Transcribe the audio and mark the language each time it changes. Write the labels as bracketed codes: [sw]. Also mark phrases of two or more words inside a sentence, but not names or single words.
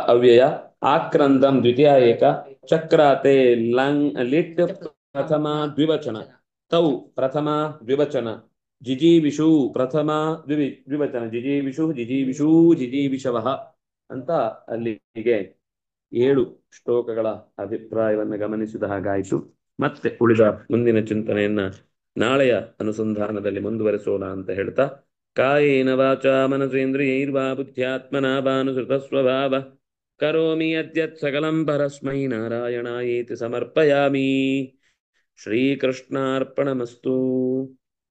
[sa] ಆಕ್ರಂದಂ ದ್ವಿತೀಯ ಏಕ ಚಕ್ರಾತೆ ಲಂಗ್ ಲಿಟ್ ಪ್ರಥಮ ದ್ವಿವಚನ, ತೌ ಪ್ರಥಮ ದ್ವಿವಚನ, ಜಿಜೀವಿಷು ಪ್ರಥಮ ದ್ವಿವಚನ, ಜಿಜೀವಿಷು ಜಿಜೀವಿಷೂ ಜಿಜೀವಿಷವಃ [kn] ಅಂತ ಅಲ್ಲಿಗೆ 7 ಶ್ಲೋಕಗಳ ಅಭಿಪ್ರಾಯವನ್ನು ಗಮನಿಸಿದ ಹಾಗಾಯಿತು. ಮತ್ತೆ ಉಳಿದ ಮುಂದಿನ ಚಿಂತನೆಯನ್ನ ನಾಳೆಯ ಅನುಸಂಧಾನದಲ್ಲಿ ಮುಂದುವರಿಸೋಣ ಅಂತ ಹೇಳ್ತಾ, [sa] ಕಾಯೇನ ವಾಚಾ ಮನಸೇಂದ್ರಿಯೈರ್ವಾ ಬುದ್ಧ್ಯಾತ್ಮನಾ ವಾನುಸೃತ ಸ್ವಭಾವ ಕರೋಮಿ ಯದ್ಯತ್ ಸಕಲಂ ಪರಸ್ಮೈ ನಾರಾಯಣಾಯೇತಿ ಸಮರ್ಪಯಾಮಿ. ಶ್ರೀಕೃಷ್ಣಾರ್ಪಣಮಸ್ತು.